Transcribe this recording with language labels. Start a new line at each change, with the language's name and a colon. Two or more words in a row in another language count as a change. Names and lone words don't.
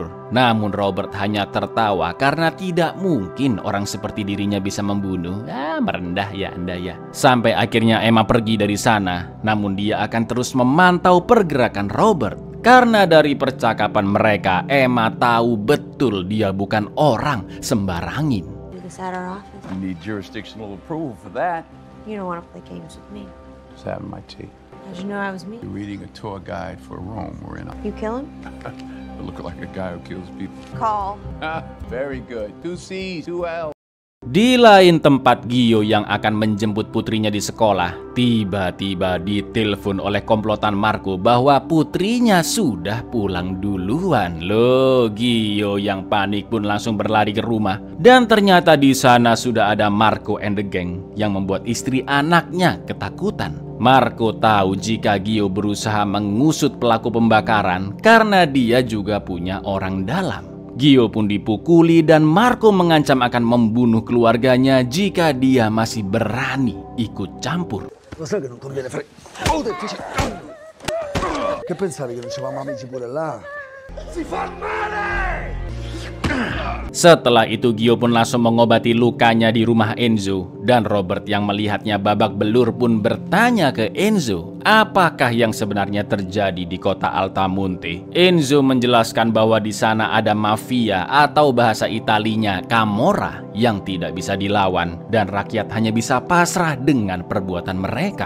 Indonesian: Namun Robert hanya tertawa karena tidak mungkin orang seperti dirinya bisa membunuh. Merendah ya Anda ya. Sampai akhirnya Emma pergi dari sana. Namun dia akan terus memantau pergerakan Robert. Karena dari percakapan mereka, Emma tahu betul dia bukan orang sembarangin.
English: Do this at our office. You need jurisdictional approval for that. You don't want to play games with me. Just having my tea. How'd you know I was me? You're reading a tour guide for Rome. We're in a... You kill him? I look like a guy who kills people. Call. Very good. 2 C's, 2 L's.
Indonesian: Di lain tempat, Gio yang akan menjemput putrinya di sekolah tiba-tiba ditelepon oleh komplotan Marco bahwa putrinya sudah pulang duluan. Loh, Gio yang panik pun langsung berlari ke rumah dan ternyata di sana sudah ada Marco
English: and the gang
Indonesian: yang membuat istri anaknya ketakutan. Marco tahu jika Gio berusaha mengusut pelaku pembakaran karena dia juga punya orang dalam. Gio pun dipukuli dan Marco mengancam akan membunuh keluarganya jika dia masih berani ikut campur.
Italian: Lo sai che non conviene Che pensavi che non c'eravamo amici pure là? Si fa male!
Indonesian: Setelah itu Gio pun langsung mengobati lukanya di rumah Enzo dan Robert yang melihatnya babak belur pun bertanya ke Enzo apakah yang sebenarnya terjadi di kota Altamonte. Enzo menjelaskan bahwa di sana ada mafia atau bahasa Italinya Camorra yang tidak bisa dilawan dan rakyat hanya bisa pasrah dengan perbuatan mereka.